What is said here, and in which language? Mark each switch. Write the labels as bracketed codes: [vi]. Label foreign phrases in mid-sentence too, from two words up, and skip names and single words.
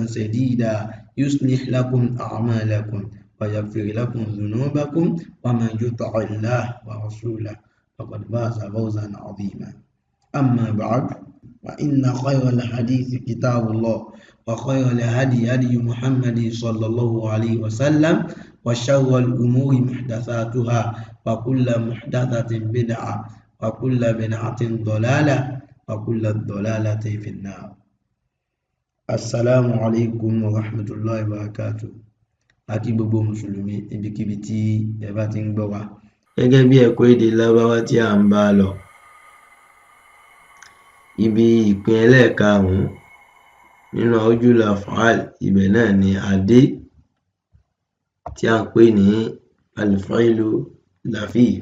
[ar] سديدا يصلح لكم أعمالكم ويغفر لكم ذنوبكم ومن يطع الله ورسوله فقد فاز فوزا عظيما أما بعد فإن خير الحديث كتاب الله وخير الهدي هدي محمد صلى الله عليه وسلم وشر الأمور محدثاتها وكل محدثة بدعة وكل بدعة ضلالة وكل ضلالة في النار. السلام عليكم ورحمة الله وبركاته. [yo] Akí gbogbo mùsùlùmí ibikíbi tí ẹ bá ti ń gbọ́ wa. Gẹ́gẹ́ bí ẹ̀kọ́ èdè Lárúbáwá tí à ń bá lọ, ibi ìpín ẹlẹ́ẹ̀karùn-ún nínú Awjul Af'al, ibẹ̀ náà ni a dé, tí à ń pè ní [ar] الفعل اللفيف.